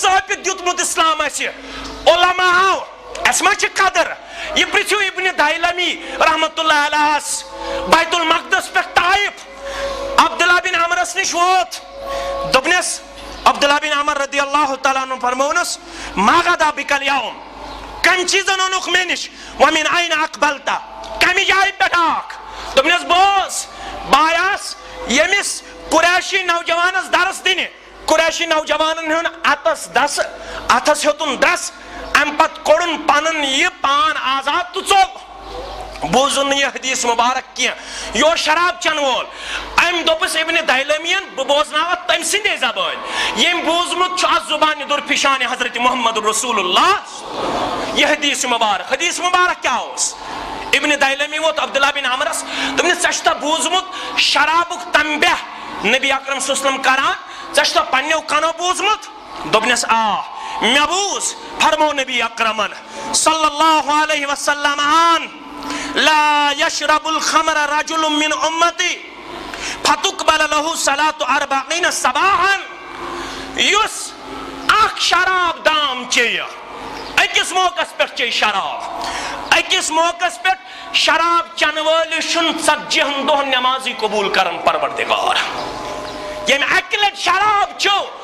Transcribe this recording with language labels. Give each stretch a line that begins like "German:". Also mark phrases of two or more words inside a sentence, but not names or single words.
Kashmiri: ژٲپِتھ دیُتمُت اسلام اَسہِ علماہو اَسہِ ما چھِ قدر یہِ پرٛژھِو ابنِ دایلمی رحمتہ اللہ علیہس بیت المقدس پٮ۪ٹھ طائف عبداللہ بن عمرس نِش ووت دوٚپنس عبداللہ بن عمر
Arabic: رضی اللہ تعالیٰ عنہ
Kashmiri: فرمونس
Arabic: ما غدا بک اليوم
Kashmiri: کم چیزن اونُکھ مےٚ نِش
Arabic: ومن این اقبلت
Kashmiri: کمہِ جایہِ پٮ۪ٹھ آکھ دوٚپنس بوز بہٕ آیاس ییٚمِس قریشی نوجوانس درس دِنہِ قریشی نوجوانن ہُنٛد اتھس ہیوٚتُن دس امہِ پتہٕ کوٚڑُن پنُن یہِ پان آزاد تہٕ ژوٚل بوٗزُن نہٕ یہِ حدیث مبارک کینٛہہ یہِ اوس شراب چٮ۪ن وول أمۍ دوٚپُس ابنِ دایلمیَن بہٕ بوزناوتھ تٔمۍ سٕنٛدے زبٲنۍ ییٚمۍ بوٗزمُت چھُ اتھ زُبانہِ دُر فِشانہِ حضرت محمد رسول اللہ یہ حدیث مبارک کیا اوس ابن دایلمی ووت عبداللہ بن عمرس دوٚپنس ژےٚ چھُتھا بوٗزمُت شرابُک تنبیہ نبی اکرم
Arabic: صلی اللہ علیہ وسلم
Kashmiri: کران ژےٚ چھُتھا پننیو کنو بوٗزمُت دوٚپنس آ مےٚ بوٗز فرمو نبی اکرمن
Arabic: صلی اللہ علیہ وسلم لا يشرب الخمر رجل من امتی فتقبل له صلاة 40 صباحا
Kashmiri: یُس اکھ شراب دام چیٚیہِ أکِس موقعس پٮ۪ٹھ چیٚیہِ شراب أکِس موقعس پٮ۪ٹھ شراب چٮ۪نہٕ وٲلِس چھُنہٕ 40 دۄہن نٮ۪مازٕے قبوٗل کران پروردگار ییٚمہِ اکہِ لٹہِ شراب چیوٚو